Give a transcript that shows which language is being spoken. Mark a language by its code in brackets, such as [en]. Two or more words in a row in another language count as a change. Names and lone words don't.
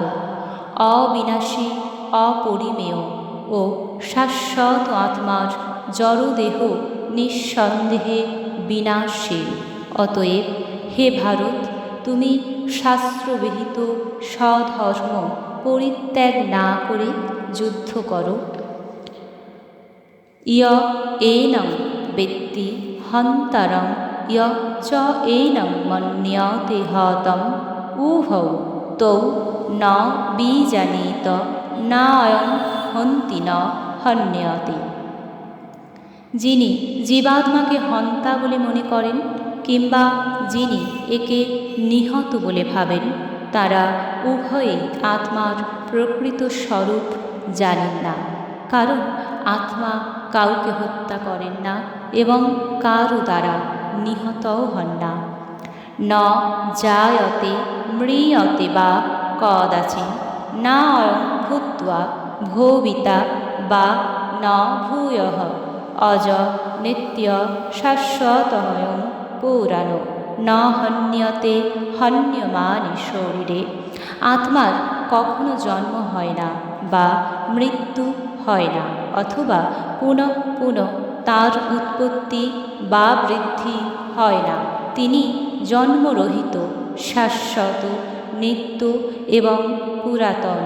[bn] অবিনাশী, অপরিমেয় ও শাশ্বত আত্মার জড়দেহ নিঃসন্দেহে বিনাশশীল। অতএব হে ভারত, তুমি শাস্ত্রবিহিত স্বধর্ম পরিত্যাগ না করে যুদ্ধ করো। [sa] ইয় এনং বেত্তি হন্তরং ইয় চ এনং মন্যতে হতম, উভৌ তৌ ন বীজানীত নায়ং হন্তি ন হন্যতে। [bn] যিনি জীবাত্মাকে হন্তা বলে মনে করেন কিংবা যিনি একে নিহত বলে ভাবেন, তারা উভয়েই আত্মার প্রকৃত স্বরূপ জানেন না। কারণ আত্মা কাউকে হত্যা করেন না এবং কারও দ্বারা নিহতও হন না। [sa] ন জায়তে ম্রিয়তে বা কদাচিৎ, না অয়ং ভূত্বা ভবিতা বা ন ভূয়ঃ, অজ নিত্য শাশ্বতঃ পুরাণো ন হন্যতে হন্যমানে শরীরে। [bn] আত্মার কখনো জন্ম হয় না বা মৃত্যু হয় না, অথবা পুনঃ পুনঃ তার উৎপত্তি বা বৃদ্ধি হয় না। তিনি জন্মরহিত, শাশ্বত, নিত্য এবং পুরাতন।